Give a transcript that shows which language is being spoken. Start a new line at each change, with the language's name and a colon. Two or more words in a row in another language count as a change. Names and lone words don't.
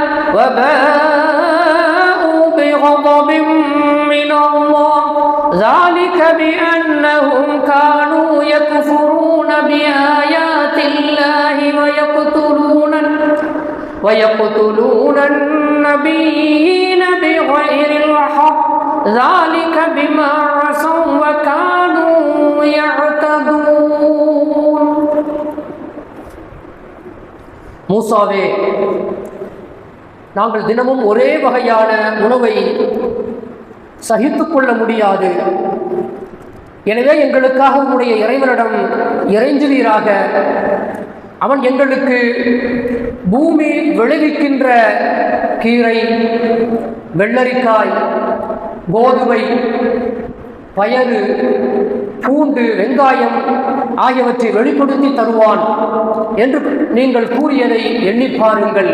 Arabic: وَبَاءُوا بِغَضَبٍ مِّنَ اللَّهِ ذَلِكَ بِأَنَّهُمْ كَانُوا يَكْفُرُونَ بِآيَاتِ اللَّهِ وَيَقْتُلُونَ النَّبِيِّينَ بِغَيْرِ الْحَقِّ ذَلِكَ بِمَا عَصَوْا وَكَانُوا يَعْتَدُونَ.
Tamil: மூசாவே, நாங்கள் தினமும் ஒரே வகையான உணவை சகித்துக்கொள்ள முடியாது. எனவே எங்களுக்காக உன்னுடைய இறைவனிடம் இறைஞ்சுவீராக. அவன் எங்களுக்கு பூமி விளைவிக்கின்ற கீரை, வெள்ளரிக்காய், கோதுமை, பயறு, பூண்டு, வெங்காயம் ஆகியவற்றை வெளிப்படுத்தி தருவான் என்று நீங்கள் கூறியதை எண்ணி பாருங்கள்.